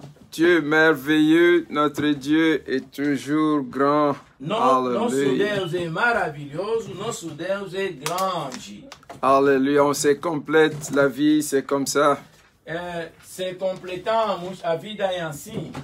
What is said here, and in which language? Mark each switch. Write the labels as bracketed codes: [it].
[fr] Dieu merveilleux, notre Dieu est toujours grand. [pt] Nosso Deus é maravilhoso, nosso Deus é grande. [fr] Alléluia, on se complète la vie, c'est comme ça. [pt] se completamos a vida em assim.